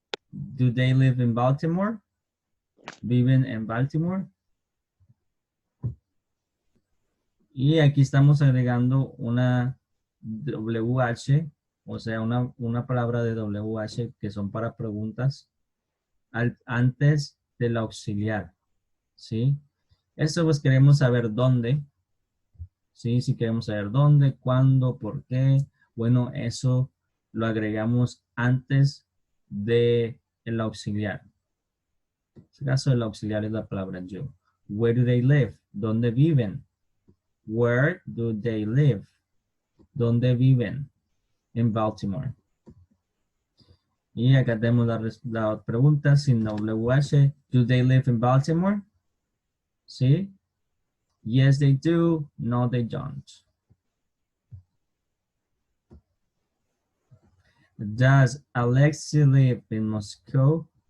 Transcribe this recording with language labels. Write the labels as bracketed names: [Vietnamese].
[English] Do they live in Baltimore? [Spanish] ¿Viven en Baltimore? Y aquí estamos agregando una WH, o sea, una palabra de WH que son para preguntas antes del auxiliar, ¿sí? Esto pues queremos saber dónde. ¿sí? Si queremos saber dónde, cuándo, por qué, bueno, eso lo agregamos antes de el auxiliar. En este caso, el auxiliar es la palabra yo. [English] Where do they live? [Spanish] ¿Dónde viven? [English] Where do they live? [Spanish] ¿Dónde viven? En Baltimore. Y acá tenemos la pregunta sin WH. [English] Do they live in Baltimore? ¿Sí? Yes, they do. No, they don't. Does Alexi live in Moscow?